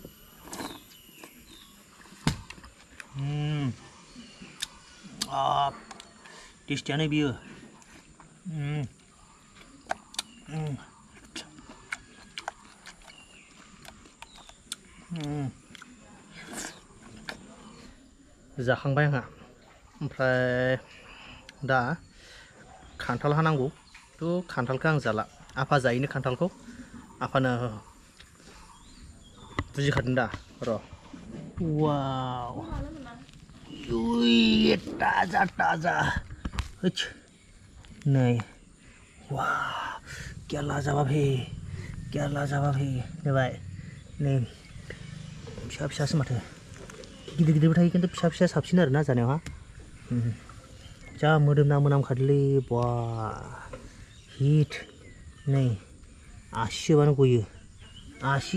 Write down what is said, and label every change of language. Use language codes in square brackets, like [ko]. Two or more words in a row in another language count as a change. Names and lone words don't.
[brx] टेस्टियानो बियो जाखांबाय आंहा ओमफ्राय दा खान्थाल हानांगौ थ' खान्थालखौ आं जाला आफा जायोनो खान्थालखौ आफानो बुजिखादों दा र' वाव [hi] ये ताजा ताजा नहीं वाह क्या लाजवाब है क्या लाजवाब है [brx] नुबाय नै फिसा फिसासो माथो गिदिर गिदिरबो थायो खिन्थु फिसा फिसा साबसिन आरोना जानायावहा जा मोदोमना मोनामखादोलै बा हिट नै आसि सोबानो गयो आसि